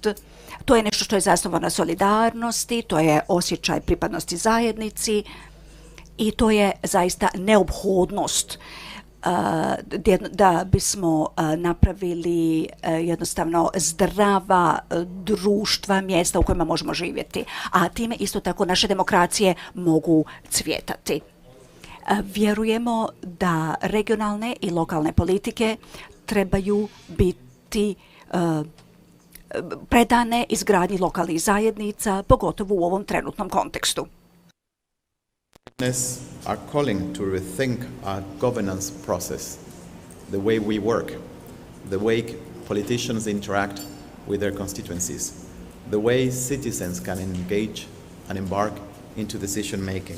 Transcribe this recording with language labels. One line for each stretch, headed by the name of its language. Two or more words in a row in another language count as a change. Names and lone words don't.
Croatian: To je nešto što je zasnovano na solidarnosti, to je osjećaj pripadnosti zajednici i to je zaista neophodnost da bismo napravili jednostavno zdrava društva, mjesta u kojima možemo živjeti, a time isto tako naše demokracije mogu cvjetati. Vjerujemo da regionalne i lokalne politike trebaju biti predane izgradnji lokalnih zajednica, pogotovo u ovom trenutnom kontekstu.
English: Are calling to rethink our governance process, the way we work, the way politicians interact with their constituencies, the way citizens can engage and embark into decision making.